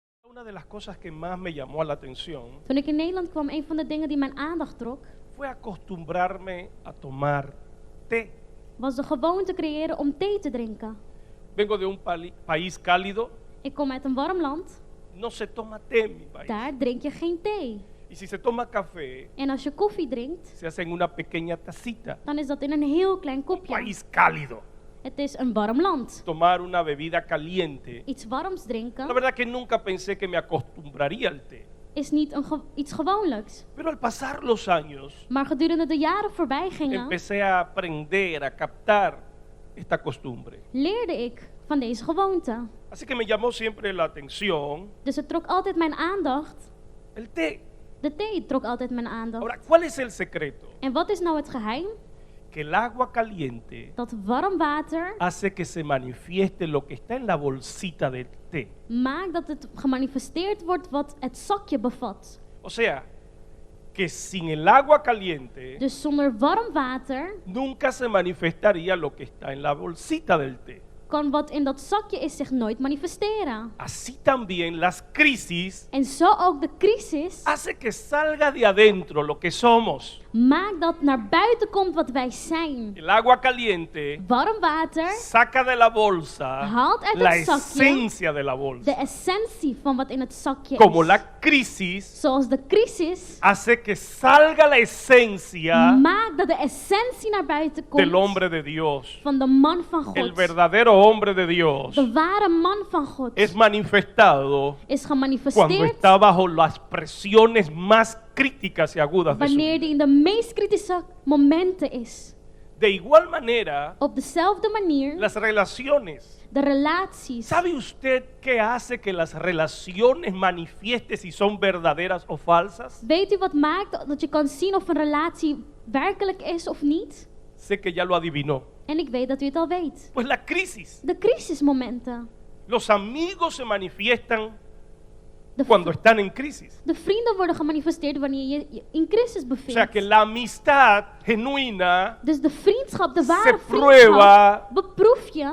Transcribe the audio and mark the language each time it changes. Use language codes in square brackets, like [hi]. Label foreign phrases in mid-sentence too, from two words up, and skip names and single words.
[es] Una de las cosas que más me llamó la atención [nl] Toen ik in Nederland kwam, een van de dingen die mijn aandacht trok, [es] fue acostumbrarme a tomar té. [nl] was de gewoonte creëren om thee te drinken. [es] Vengo de un país cálido, [nl] Ik kom uit een warm land, [es] no se toma té en mi país. [nl] daar drink je geen thee. [es] Y si se toma café, [nl] En als je koffie drinkt, [es] se hace en una pequeña tacita. [nl] dan is dat in een heel klein [es] Un [nl] kopje. [es] país cálido. [nl] Het is een warm land. [es] Tomar una bebida caliente. [nl] Iets warms [es] La [nl] drinken [es] verdad que nunca pensé que me acostumbraría al té. [nl] is niet iets gewoonlijks. [es] Pero al pasar los años, [nl] Maar gedurende de jaren voorbij gingen, [es] empecé a aprender, a captar esta costumbre. [nl] leerde ik van deze gewoonte. [es] Así que me llamó siempre la atención [nl] Dus het trok altijd mijn aandacht. [es] el té. [nl] De thee trok altijd mijn aandacht. [es] Ahora, ¿cuál es el secreto? [nl] En wat is nou het geheim? [es] Que el agua caliente [nl] Dat warm water [es] hace que se manifieste lo que está en la bolsita del té. [nl] maakt dat het gemanifesteerd wordt wat het zakje bevat. [es] O sea, que sin el agua caliente [nl] Dus zonder warm water [es] nunca se manifestaría lo que está en la bolsita del té. [nl] kan wat in dat zakje is zich nooit manifesteren. [es] Así también las crisis [nl] En zo ook de crisis [es] hace que salga de adentro lo que somos. [nl] maakt dat naar buiten komt wat wij zijn. [es] El agua caliente [nl] Warm water [es] saca de la bolsa [nl] haalt uit [es] la [nl] het zakje [es] esencia de la [nl] de [es] bolsa. [nl] essentie van wat in het zakje [es] Como [nl] is. [es] la crisis [nl] Zoals de crisis [es] hace que salga la esencia [nl] maakt dat de essentie naar buiten [es] del [nl] komt [es] hombre de Dios. [nl] van de man van [es] El [nl] God. [es] verdadero hombre de Dios [nl] De ware man van God [es] es manifestado [nl] is [es] cuando [nl] gemanifesteerd [es] está bajo las presiones más críticas y agudas de su [nl] wanneer [es] vida. [nl] die in de meest kritische momenten is. [es] De igual manera, [nl] Op dezelfde manier, [es] las relaciones. [nl] de relaties. [es] ¿Sabe usted qué hace que las relaciones manifiesten si son verdaderas o falsas? [nl] Weet u wat maakt dat je kan zien of een relatie werkelijk is of niet? [es] Sé que ya lo adivinó. [nl] En ik weet dat u het al weet. [es] Pues la crisis. [nl] De crisismomenten. [es] Los amigos se manifiestan [nl] De, [es] cuando están en crisis. [nl] de vrienden worden gemanifesteerd wanneer je je in crisis [es] O [nl] bevindt. [es] sea que la amistad genuina [nl] Dus de vriendschap, de [es] se [nl] ware [es] prueba [nl] vriendschap, beproef je